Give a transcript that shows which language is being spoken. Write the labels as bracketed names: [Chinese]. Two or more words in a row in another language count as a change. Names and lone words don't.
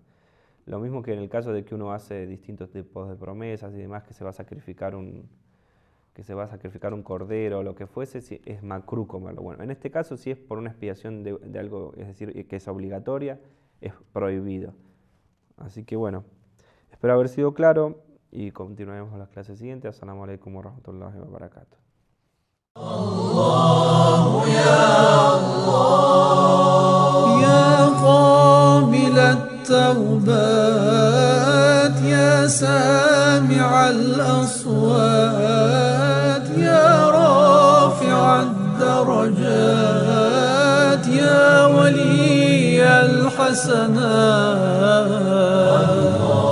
[Spanish] Lo mismo que en el caso de que uno hace distintos tipos de promesas y demás, que se va a sacrificar un cordero o lo que fuese, si es macrú comerlo. Bueno, en este caso, si es por una expiación de algo, es decir, que es obligatoria, es prohibido. Así que bueno, espero haber sido claro y continuaremos con las clases siguientes. [Arabic] السلام عليكم ورحمة الله وبركاته. الله يا قابل التوبات يا سامع الأصوات يا رافع الدرجات يا ولي الحسنات